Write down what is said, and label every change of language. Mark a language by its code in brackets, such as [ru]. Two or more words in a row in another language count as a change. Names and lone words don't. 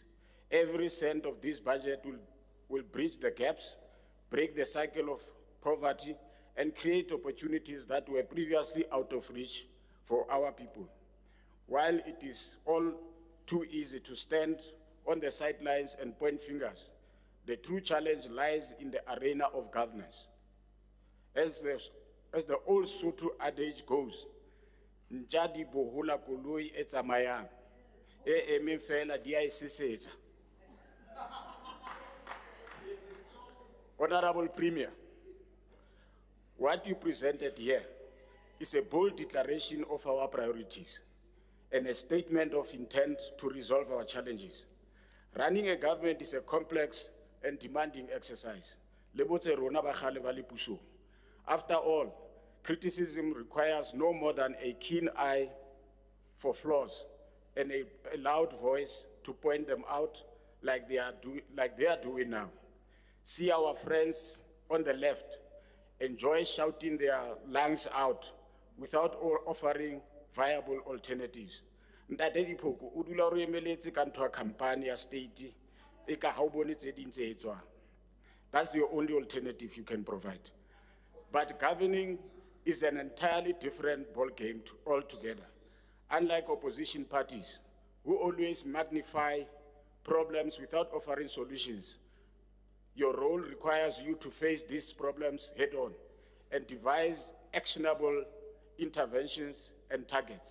[en] Every cent of this budget will bridge the gaps, break the cycle of poverty, and create opportunities that were previously out of reach for our people. While it is all too easy to stand on the sidelines and point fingers, the true challenge lies in the arena of governance. As the old Sotho adage goes, [st] "Njadi bohola koloi e tsamayang, e eme fela di a e sesetsa." [en] Honorable Premier, what you presented here is a bold declaration of our priorities and a statement of intent to resolve our challenges. Running a government is a complex and demanding exercise. After all, criticism requires no more than a keen eye for flaws and a loud voice to point them out like they are doing now. See our friends on the left enjoy shouting their lungs out without offering viable alternatives. [st] Ntate Dipoko, o dula o re emeletse ka ntho ya campaign ya state, e ka ha o bone tse ding tse etswang. [en] That's the only alternative you can provide. But governing is an entirely different ballgame altogether. Unlike opposition parties, who always magnify problems without offering solutions, your role requires you to face these problems head on and devise actionable interventions and targets.